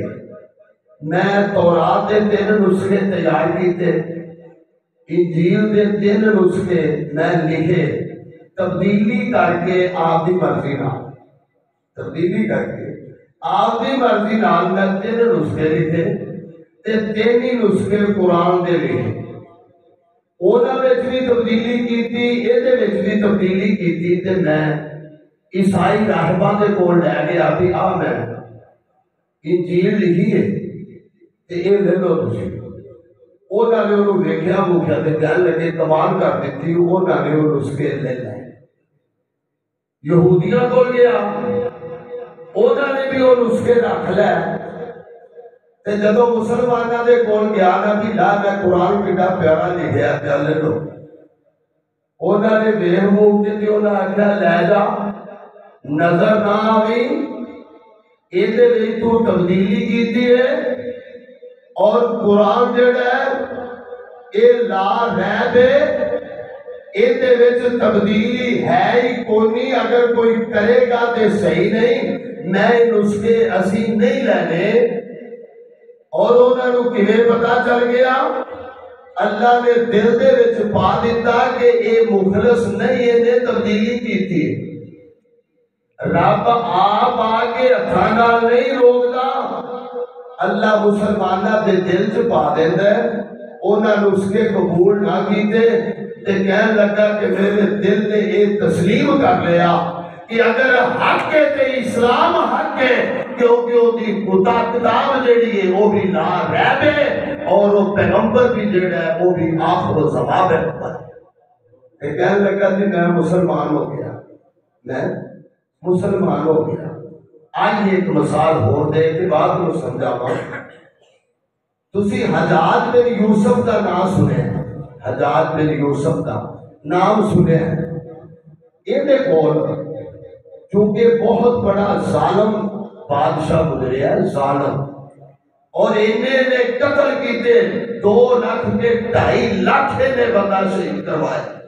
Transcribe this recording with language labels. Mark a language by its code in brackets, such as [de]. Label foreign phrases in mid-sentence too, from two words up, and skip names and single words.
[pa] میں تورات دے 3 نسخے تیار کیتے، انجیل دے 3 نسخے میں لکھے، تبدیلی کر کے آپ دی مرضی نال، تبدیلی کر کے آپ دی مرضی نال میں 3 نسخے لکھے تے 3 ہی نسخے قرآن دے لکھے۔ اونا وچ بھی تبدیلی کیتی، ایدے وچ بھی تبدیلی کیتی، تے میں عیسائی راہباں دے کول لے گیا بھی آ میں انجیل لکھی ہے تے اے لے لو تسی۔ اونا نے انہوں ویکھیا موکھیا تے کہن لگے کمال کر دیتی، اونا نے وہ نسخے لے لائے۔ یہودیاں کول گیا، اونا نے بھی وہ نسخے رکھ لے، تے جدو مسلمانہ دے کول گیا نا بھی لا میں قرآن کیڑا پیارا لکھیا پیا لے لو، اونا نے ویکھ موکھ تے اونا آکھیا لے جا، نظر نہ آوی ایدے وچ تو تبدیلی کیتی ہے، اور قرآن جڑا ہے اے لا ریب ہے، ایدے وچ تبدیلی ہے ہی کوئی نہیں، اگر کوئی کرے گا تے صحیح نہیں، نئے نسخے اسی نہیں لینے۔ اور انہوں نے کیویں پتا چل گیا؟ اللہ نے دل دے وچ پا دیتا کہ اے مخلص نہیں، اینے تبدیلی کیتی ہے۔ رب آپ آگے ہتھاں نال نہیں روکدا، اللہ مسلمانہ دے دل چ پا دیندا ہے۔ انہاں نسخے قبول نہ کیتے تے کہن لگا کہ میرے دل نے یہ تسلیم کر لیا کہ اگر حق ہے تے اسلام حق ہے، کیونکہ وہ کتاب جڑی ہے وہ بھی لا ریب ہے، اور وہ پیغمبر بھی جڑا ہے وہ بھی آخر الزمان ہے۔ تے کہن لگا جی میں مسلمان ہو گیا، میں مسلمان ہو گیا۔ آئیے ایک مثال ہو دے کے بعد میں سمجھاواں۔ تسی حجاج بن یوسف کا نام سنے، حجاج بن یوسف کا نام سنے، یہ کول چونکہ بہت بڑا ظالم بادشاہ گزرے ہے، ظالم، اور انہیں نے قتل کیتے 2 لاکھ کے 2.5 لاکھ نے بندہ شہید کروائے۔